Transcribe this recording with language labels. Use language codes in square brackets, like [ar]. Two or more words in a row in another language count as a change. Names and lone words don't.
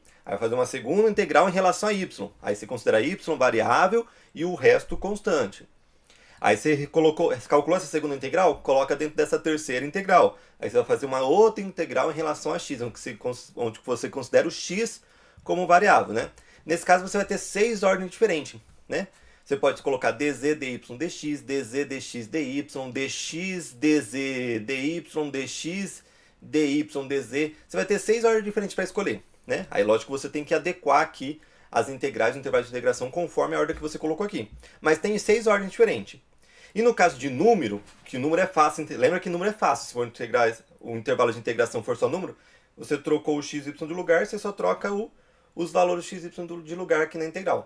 [pt] Aí vai fazer uma segunda integral em relação a y. Aí você considera y variável e o resto constante. Aí você calculou essa segunda integral, coloca dentro dessa terceira integral. Aí você vai fazer uma outra integral em relação a x, onde você considera o x como variável, né? Nesse caso você vai ter 6 ordens diferentes, né? Você pode colocar dz, dy, dx, dz, dx, dy, dx, dz, dy, dx, dy, dz. Você vai ter 6 ordens diferentes para escolher, né? Aí lógico que você tem que adequar aqui as integrais do intervalo de integração conforme a ordem que você colocou aqui. Mas tem 6 ordens diferentes. E no caso de número, que o número é fácil, lembra que número é fácil, se for integrar, o intervalo de integração for só número, você trocou o x e y de lugar, você só troca os valores x e y de lugar aqui na integral.